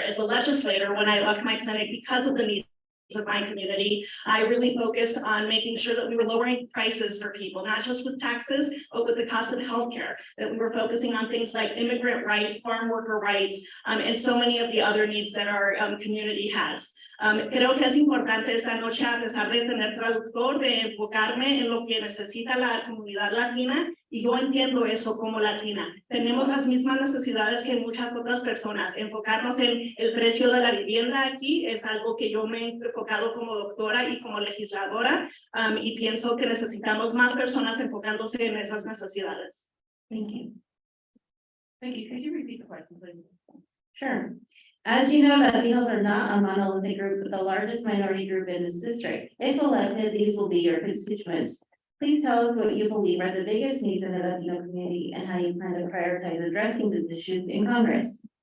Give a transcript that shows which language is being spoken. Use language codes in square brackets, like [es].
[en] As a legislator, when I left my clinic because of the needs of my community, I really focused on making sure that we were lowering prices for people, not just with taxes, but with the cost of healthcare, that we were focusing on things like immigrant rights, farm worker rights, and so many of the other needs that our community has. [es] Creo que es importante esta noche, a pesar de tener traductor, de enfocarme en lo que necesita la comunidad latina, y yo entiendo eso como latina. Tenemos las mismas necesidades que muchas otras personas. Enfocarnos en el precio de la vivienda aquí es algo que yo me he enfocado como doctora y como legisladora, y pienso que necesitamos más personas enfocándose en esas necesidades. [en] Thank you. Thank you. Could you repeat the question, please? Sure. As you know, Latinos are not a monolithic group, but the largest minority group in this district. If elected, these will be your constituents. Please tell us what you believe are the biggest needs in the Latino community and how you plan to prioritize addressing these issues in Congress.